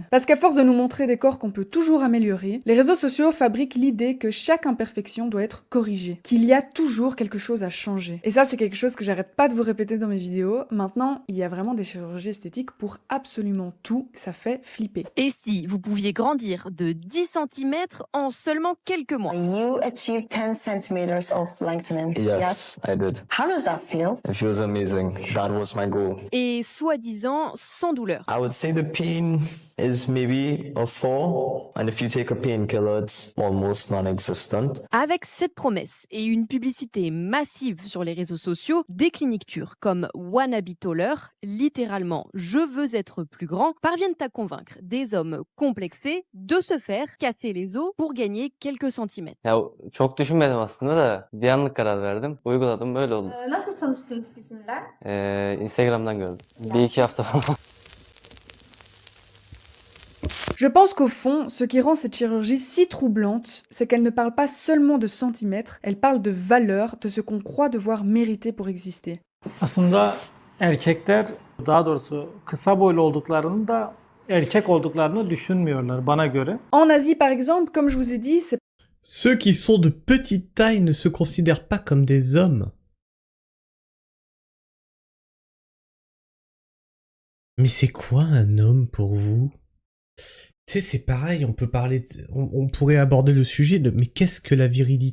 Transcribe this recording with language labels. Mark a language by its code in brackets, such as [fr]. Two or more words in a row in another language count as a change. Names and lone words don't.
[fr] Parce qu'à force de nous montrer des corps qu'on peut toujours améliorer, les réseaux sociaux fabriquent l'idée que chaque imperfection doit être corrigée, qu'il y a toujours quelque chose à changer. Et ça, c'est quelque chose que j'arrête pas de vous répéter dans mes vidéos. Maintenant, il y a vraiment des chirurgies esthétiques pour absolument tout, ça fait flipper. Et si vous pouviez grandir de 10 cm en seulement quelques mois? [en] You achieved 10 centimeters of lengthening. Yes, I did. How does that feel? It feels amazing. That was my goal. [fr] Et soi-disant sans douleur. I would say the pain is maybe a 4, and if you take a painkiller, it's almost non-existent. Avec cette promesse et une publicité massive sur les réseaux sociaux, des cliniques turques comme Wannabe Taller, littéralement « je veux être plus grand », parviennent à convaincre des hommes complexés de se faire casser les os pour gagner quelques centimètres. [tr] Ya çok düşünmedim aslında da bir anlık karar verdim. Uyguladım böyle oldu. Nasıl tanıştınız bizimle? Instagram'dan gördüm. Bir iki hafta falan. [fr] Je pense qu'au fond, ce qui rend cette chirurgie si troublante, c'est qu'elle ne parle pas seulement de centimètres, elle parle de valeur, de ce qu'on croit devoir mériter pour exister. [tr] Aslında erkekler, daha doğrusu kısa boylu olduklarını da erkek olduklarını düşünmüyorlar bana göre. [fr] En Asie par exemple, comme je vous ai dit, c'est Ceux qui sont de petite taille ne se considèrent pas comme des hommes. Mais c'est quoi un homme pour vous? Tu sais, c'est pareil, on peut parler, on pourrait aborder le sujet de, mais qu'est-ce que la virilité?